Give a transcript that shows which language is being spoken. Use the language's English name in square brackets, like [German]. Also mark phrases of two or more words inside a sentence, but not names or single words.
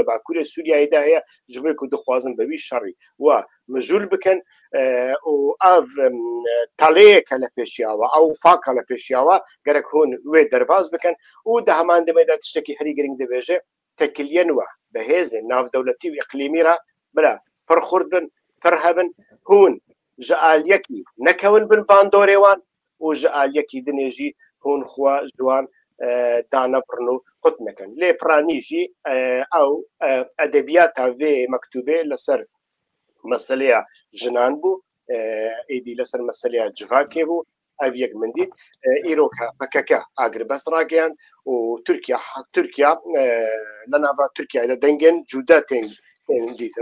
[Kurdish] Bakurê Sûriyayê de heye ji bo ku dixwazin bi wî şerî we mijûl bikin û ev taleyeke li pêşiya we ew faka li pêşiya we gerek hûn wê derbas bikin û di heman demê de tiştekî herî giring dibêje tekiliyên we bi hêzên navdewletî û iqlîmî re bira pir xurt bin pir hebin hûn ji aliyekî nekewin bin bandorê wan û ji aliyekî dinê jî hûn xwe ji wan دانەبڕن و قوت نەکەن لێ پرانیژی ئەو ئەدەبیاتە vê مەکتوبێ لەسەر مەسەلەیە ژنان بوو ئیدی لەسەر مەسەلەیە جڤاکێ بوو ئەو یەک من دیت ئیرۆکە بەکەکە ئاگربەست ڕاگەیان و تورکیا لە ناوا تورکیادا دەنگێن جودا تێن دیتن